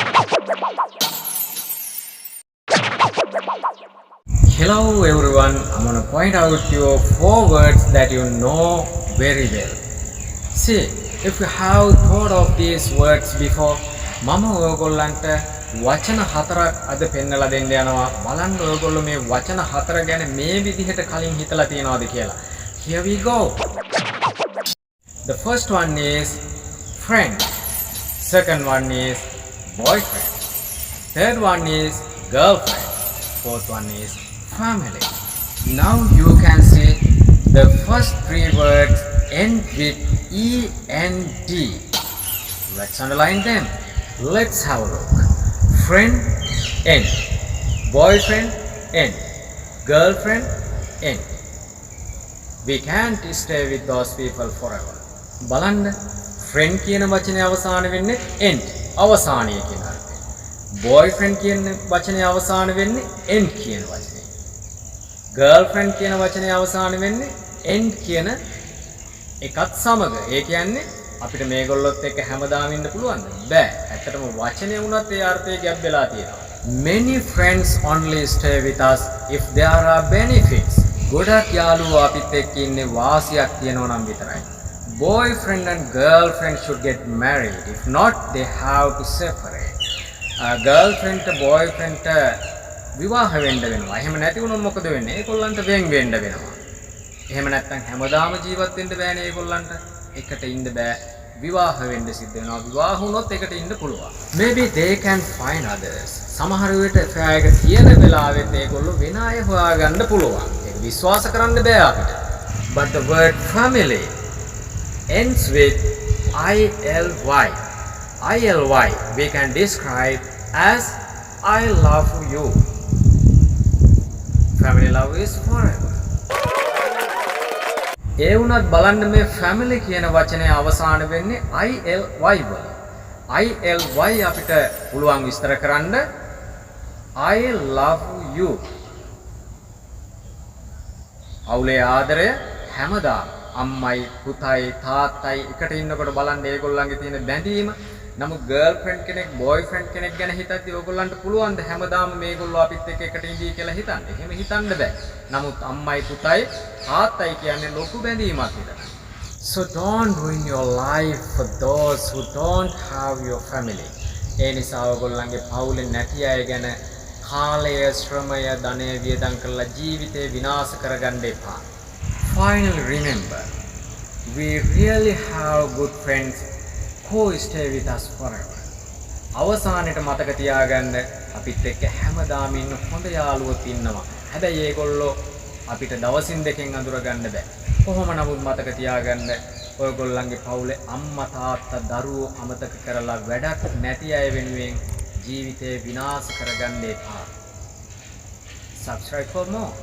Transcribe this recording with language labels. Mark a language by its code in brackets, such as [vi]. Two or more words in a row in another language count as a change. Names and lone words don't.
[en] Hello everyone, I'm going to point out to you 4 words that you know very well. See, if you have thought of these words before, [si] මම ඔයගොල්ලන්ට වචන 4ක් අද පෙන්නලා දෙන්න යනවා. බලන්න ඔයගොල්ලෝ මේ වචන 4 ගැන මේ විදිහට කලින් හිතලා තියනවාද කියලා. [en] Here we go. The first one is friend. Second one is boyfriend. Third one is girlfriend. Fourth one is family. Now you can see the first 3 words end with END. Let's underline them. Let's have a look. Friend, end. Boyfriend, end. Girlfriend, end. We can't stay with those people forever. [si] බලන්න friend කියන වචනේ අවසාන වෙන්නේ end. අවසානයේ කියන අර්ථයෙන්. boyfriend කියන වචනේ අවසාන වෙන්නේ end කියන වචනේ. girlfriend කියන වචනේ අවසාන වෙන්නේ end කියන එකත් සමග. ඒ කියන්නේ අපිට මේගොල්ලොත් එක්ක හැමදාම ඉන්න පුළුවන්ද? බෑ. ඇත්තටම වචනේ වුණත් ඒ අර්ථය ගැබ් වෙලා තියෙනවා. [en] Many friends only stay with us if there are benefits. [si] ගොඩක් යාළුවෝ අපිත් එක්ක ඉන්නේ වාසියක් තියෙනවා නම් විතරයි. [en] Boyfriend and girlfriend should get married. If not, they have to separate. [si] Girlfriend to boyfriend to විවාහ වෙන්න වෙනවා. එහෙම නැති වුණොත් මොකද වෙන්නේ? ඒගොල්ලන්ට වෙන් වෙන්න වෙනවා. එහෙම නැත්නම් හැමදාම ජීවත් වෙන්න බෑනේ ඒගොල්ලන්ට. එකට ඉන්න බෑ. විවාහ වෙන්න සිද්ධ වෙනවා. විවාහ වුණොත් එකට ඉන්න පුළුවන්. Maybe they can find others. සමහර විට affair එක තියෙන වෙලාවෙත් ඒගොල්ලෝ වෙන අය හොයාගන්න පුළුවන්. ඒක විශ්වාස කරන්න බෑ අපිට. [en] But the word family ends with ILY. ILY we can describe as I love you. Family love is forever. [si] ඒ වුණත් බලන්න මේ family කියන වචනේ අවසාන වෙන්නේ ILY වල. ILY අපිට පුළුවන් විස්තර කරන්න [en] I love you. [si] අවුලේ ආදරය හැමදාම අම්මයි පුතයි තාත්තයි එකට ඉන්නකොට බලන්න ඒගොල්ලන්ගේ තියෙන බැඳීම. නමුත් girlfriend කෙනෙක් boyfriend කෙනෙක් ගැන හිතද්දී ඕගොල්ලන්ට පුළුවන් ද හැමදාම මේගොල්ලෝ අපිත් එක්ක එකට ඉඳී කියලා හිතන්න. එහෙම හිතන්න බෑ. නමුත් අම්මයි පුතයි තාත්තයි කියන්නේ ලොකු බැඳීමක් විතර. [en] So don't ruin your life for those who don't have your family. [si] ඒ නිසා ඕගොල්ලන්ගේ පවුලේ නැති අය ගැන කාලය ශ්‍රමය ධනය වියදම් කරලා ජීවිතේ විනාශ කරගන්න එපා. [en] Finally remember, we really have good friends who stay with us forever. [si] අවසානයේ මතක තියාගන්න අපිත් එක්ක හැමදාම ඉන්න හොඳ යාළුවොත් ඉන්නවා. හැබැයි ඒගොල්ලෝ අපිට දවසින් දෙකෙන් අඳුර ගන්න බෑ. කොහොම නමුත් මතක තියාගන්න ඔයගොල්ලන්ගේ පවුලේ අම්මා තාත්තා දරුවෝ අමතක කරලා වැඩක් නැති අය වෙනුවෙන් ජීවිතේ විනාශ කරගන්න එපා. [en] Subscribe for more.